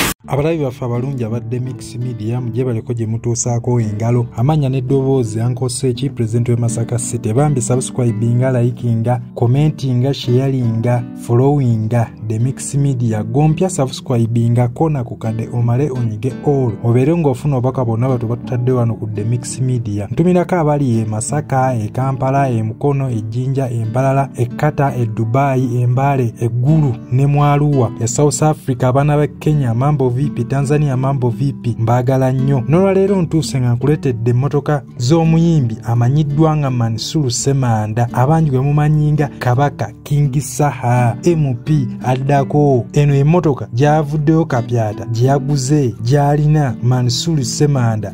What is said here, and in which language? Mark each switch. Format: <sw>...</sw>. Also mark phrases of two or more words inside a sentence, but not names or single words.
<lg>Abalabi baffe abalungi abadde Mix Media mujje baleko gye mutuusaako engalo amanya n'eddoboozi Uncle Sechi President w'e Masaka City bambi subscribinga likinga commentinga sharinga followinga the Mix Media gompya subscribinga kona kukadde omale onyige all obeere ng'ofuna obubaka bonna batu batutadde wano ku the Mix Media ntumirako abali e Masaka e Kampala e Mukono e Jinja e Mbalala e Kata e Dubai e Mbale e Gulu ne Mwaluwa e South Africa abaana ba Kenya</lg> <sw>mambo vipi</sw> <lg>Tanzania</lg> <sw>mambo vipi</sw> <lg>mbagala nnyo n'olwaleero ntuuse nga nkuletedde emmotoka z'omuyimbi amanyiddwa nga Mansuru Semanda abangi gwe mumanyinga Kabaka King Saha MP addako eno emmotoka gyavuddeyo kapyata gyaguze gyalina Mansuru Semanda</lg>